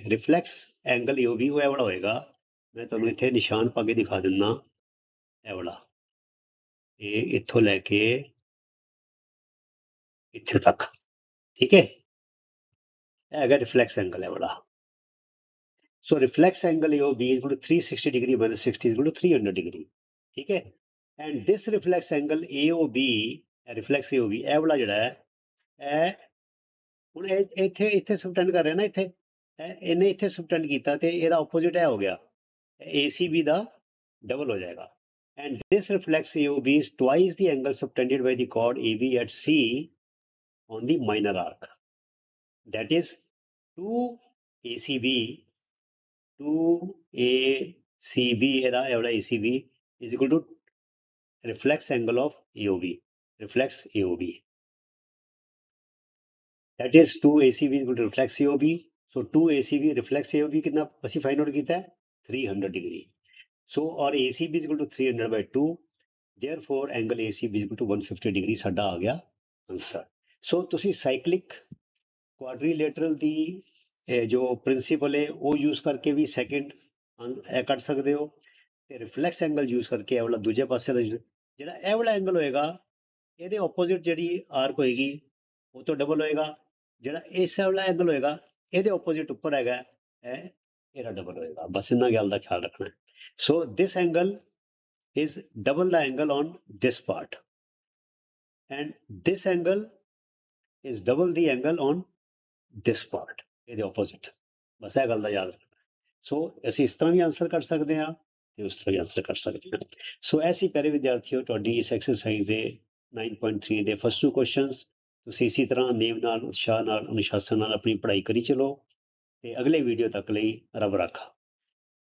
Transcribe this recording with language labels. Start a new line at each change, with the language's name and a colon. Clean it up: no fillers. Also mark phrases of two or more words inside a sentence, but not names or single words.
English: reflex angle
Punjabi: AOB ਉਹ ਇਹ ਵਾਲਾ ਹੋਏਗਾ, ਮੈਂ ਤੁਹਾਨੂੰ ਇੱਥੇ ਨਿਸ਼ਾਨ ਪਾ ਕੇ ਦਿਖਾ ਦਿੰਦਾ ਇਹ ਵਾਲਾ। ਇਹ ਇੱਥੋਂ ਲੈ ਕੇ ਇੱਥੇ ਤੱਕ, ਠੀਕ ਹੈ, ਇਹ ਹੈਗਾ
English: reflex angle
Punjabi: ਹੈ ਵਾਲਾ।
English: so reflex angle AOB is equal to 360 degree minus 60 is equal to 300 degree,
Punjabi: ਠੀਕ ਹੈ।
English: and this reflex angle AOB, reflex AOB
Punjabi: ਇਹ ਵਾਲਾ ਜਿਹੜਾ ਹੈ ਇਹ ਹੁਣ ਇੱਥੇ ਇੱਥੇ ਸਬਟੈਂਡ ਕਰ ਰਿਹਾ ਨਾ, ਇੱਥੇ ਇਹਨੇ ਇੱਥੇ ਸਬਟੈਂਡ ਕੀਤਾ ਤੇ ਇਹਦਾ ਆਪੋਜ਼ਿਟ ਇਹ ਹੋ ਗਿਆ, ACB ਦਾ ਡਬਲ ਹੋ ਜਾਏਗਾ।
English: and this reflex AOB is twice the angle subtended by the chord AB at C on the minor arc, that is 2ACB ਇਹਦਾ ACB is equal to reflex angle of AOB, reflex AOB, that is 2ACB is equal to reflex AOB। so 2ACB reflex AOB कितना ਅਸੀਂ find out ਕੀਤਾ है 300 डिग्री। so और ACB is equal to 300 by 2, therefore angle ACB is equal to 150 degree
Punjabi: ਸਾਡਾ ਆ ਗਿਆ ਆਨਸਰ। ਸੋ ਤੁਸੀਂ
English: cyclic quadrilateral
Punjabi: ਦੀ ਜੋ ਪ੍ਰਿੰਸੀਪਲ ਹੈ ਉਹ ਯੂਜ਼ ਕਰਕੇ ਵੀ ਸੈਕਿੰਡ ਕੱਢ ਸਕਦੇ ਹੋ, ਤੇ
English: reflex angle use
Punjabi: ਕਰਕੇ ਇਹ ਵਾਲਾ ਦੂਜੇ ਪਾਸੇ ਦਾ ਜਿਹੜਾ ਇਹ ਵਾਲਾ ਐਂਗਲ ਹੋਏਗਾ ਇਹਦੇ ਆਪੋਜ਼ਿਟ ਜਿਹੜੀ ਆਰਕ ਹੋਏਗੀ ਉਹ ਤੋਂ ਡਬਲ ਹੋਏਗਾ, ਜਿਹੜਾ ਇਸ ਵਾਲਾ ਐਂਗਲ ਹੋਏਗਾ ਇਹਦੇ ਆਪੋਜ਼ਿਟ ਉੱਪਰ ਹੈਗਾ ਇਹਦਾ ਡਬਲ ਹੋਏਗਾ। ਬਸ ਇਹਨਾਂ ਗੱਲ ਦਾ ਖਿਆਲ ਰੱਖਣਾ ਹੈ।
English: So this angle is double the angle on this part, and this angle is double the angle on this part,
Punjabi: ਇਹਦੇ opposite। ਬਸ ਇਹ ਗੱਲ ਦਾ ਯਾਦ ਰੱਖਣਾ। ਸੋ ਅਸੀਂ ਇਸ ਤਰ੍ਹਾਂ ਵੀ ਆਨਸਰ ਕਰ ਸਕਦੇ ਹਾਂ ਤੇ ਉਸ ਤਰ੍ਹਾਂ ਵੀ ਆਨਸਰ ਕਰ ਸਕਦੇ ਹਾਂ। ਸੋ ਐਸੀ ਪਿਆਰੇ ਵਿਦਿਆਰਥੀਓ ਤੁਹਾਡੀ ਇਸ ਐਕਸਰਸਾਈਜ਼ ਦੇ 9.3 ਦੇ
English: first 2 questions
Punjabi: ਤੁਸੀਂ ਇਸੇ ਤਰ੍ਹਾਂ ਨੇਮ ਨਾਲ, ਉਤਸ਼ਾਹ ਨਾਲ, ਅਨੁਸ਼ਾਸਨ ਨਾਲ ਆਪਣੀ ਪੜ੍ਹਾਈ ਕਰੀ ਚਲੋ ਤੇ ਅਗਲੇ ਵੀਡੀਓ ਤੱਕ ਲਈ ਰੱਬ ਰਾਖਾ।